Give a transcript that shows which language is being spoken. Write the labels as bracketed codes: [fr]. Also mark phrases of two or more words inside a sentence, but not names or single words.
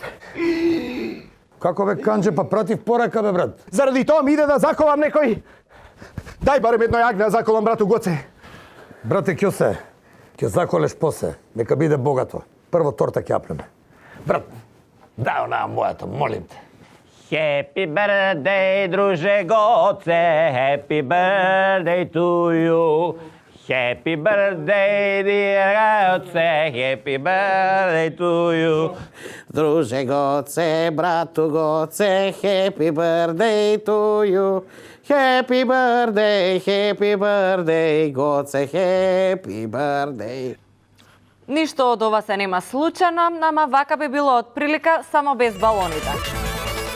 [mk] Како бе канџе, па пратив порака, бе, брат. Заради тоа ми иде да заколам некој. Дај барем едно јагне да заколам, брату Гоце. Брате Кјосе, ќе заколеш после. Нека биде богато. Прво торта ќе апнеме. Брат, дај онаа мојата, молим те. [en] Happy birthday, [mk] друже Гоце, [en] happy birthday to you. Happy birthday, dear Гоце, happy birthday to you. [mk] Друже Гоце, брату Гоце, [en] happy birthday to you. Happy birthday, Гоце, happy birthday. [mk] Ништо од ова се нема случајно, ама вака би било од прилика само без балоните.